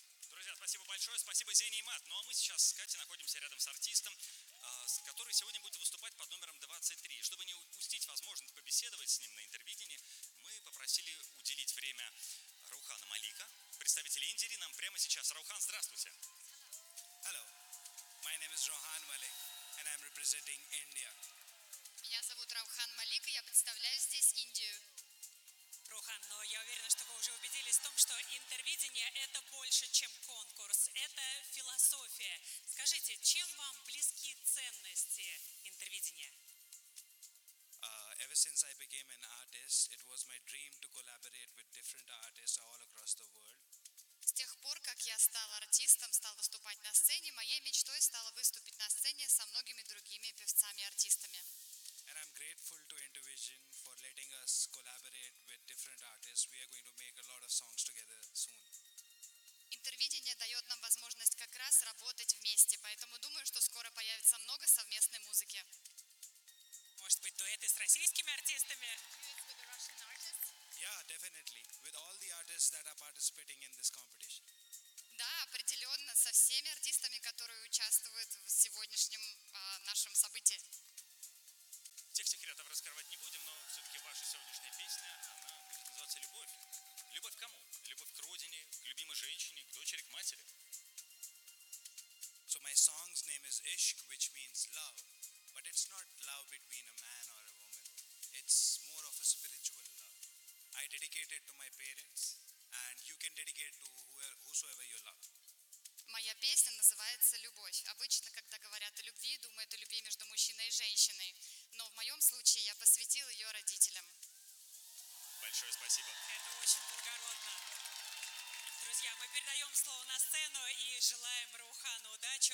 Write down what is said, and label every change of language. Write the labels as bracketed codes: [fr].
[ru] друзья, спасибо большое, спасибо Зене и Мат. Ну а мы сейчас с Катей находимся рядом с артистом, который сегодня будет выступать под номером 23. Чтобы не упустить возможность побеседовать с ним на Интервидении, мы попросили уделить время Раухана Малика, представителя Индири, нам прямо сейчас. Раухан, здравствуйте. [en] Hello, my name is Rohan Malik, and I'm representing India. [ru] Меня зовут Раухан Малик, и я представляю здесь Индию. Раухан, но я уверена, что вы уже убедились в том, что Интервидение — это больше, чем конкурс, это философия. Скажите, чем вам близки ценности Интервидения? [en] Ever since I became an artist, it was my dream to collaborate with different artists all across the world. [ru] С тех пор, как я стал артистом, стал выступать на сцене, моей мечтой стало выступить на сцене со многими другими певцами и артистами. [en] And I'm grateful to Intervision for letting us collaborate with different artists. We are going to make a lot of songs together soon. [ru] Интервидение дает нам возможность как раз работать вместе, поэтому думаю, что скоро появится много совместной музыки. Может быть, дуэты с российскими артистами? [en] Yeah, definitely. With all the artists that are participating in this competition. [ru] Да, определенно, со всеми артистами, которые участвуют в сегодняшнем нашем событии. Всех секретов раскрывать не будем, но все-таки ваша сегодняшняя песня, она будет называться «Любовь». Любовь к кому? Любовь к родине, к любимой женщине, к дочери, к матери. [en] So my song's name is Ishq, which means love. But it's not love between a man or a woman. It's more of a spiritual love. I dedicate it to my parents, and you can dedicate to whosoever you love. [ru] Моя песня называется «Любовь». Обычно, когда говорят о любви, думают о любви между мужчиной и женщиной. Но в моем случае я посвятил ее родителям. Большое спасибо. Это очень благородно. Друзья, мы передаем слово на сцену и желаем Раухану удачи.